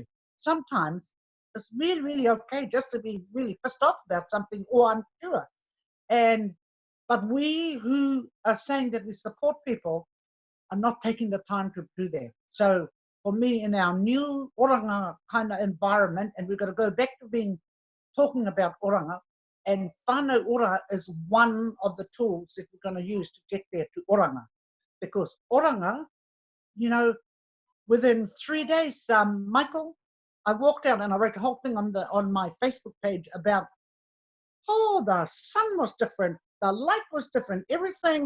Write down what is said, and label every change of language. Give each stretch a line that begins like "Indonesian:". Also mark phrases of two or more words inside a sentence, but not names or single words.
English: Sometimes it's really, really okay just to be really pissed off about something or unsure. But we who are saying that we support people are not taking the time to do that. So for me, in our new oranga kind of environment, and we've got to go back to talking about oranga, and
Māori: whānau ora
English: is one of the tools that we're going to use to get there to oranga. Because oranga, you know, within 3 days, Michael, I walked out and I wrote a whole thing on my Facebook page about, oh, the sun was different, the light was different, everything.